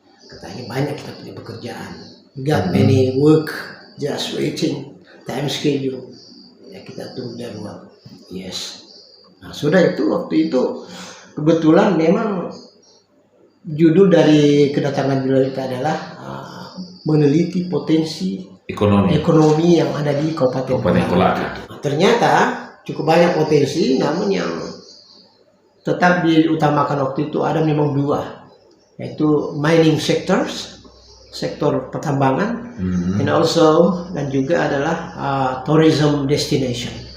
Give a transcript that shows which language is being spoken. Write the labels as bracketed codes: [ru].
[id] Katanya banyak kita punya pekerjaan. [en] Got many work just waiting, time schedule. [id] Ya kita tunggu jadwal. Yes. Nah sudah itu waktu itu kebetulan memang judul dari kedatangan beliau itu adalah meneliti potensi ekonomi yang ada di Kabupaten Kolaka. Nah, ternyata cukup banyak potensi, namun yang tetap diutamakan waktu itu ada memang 2, yaitu [en] mining sectors, [id] sektor pertambangan, [en] and also [id] dan juga adalah [en] tourism destination.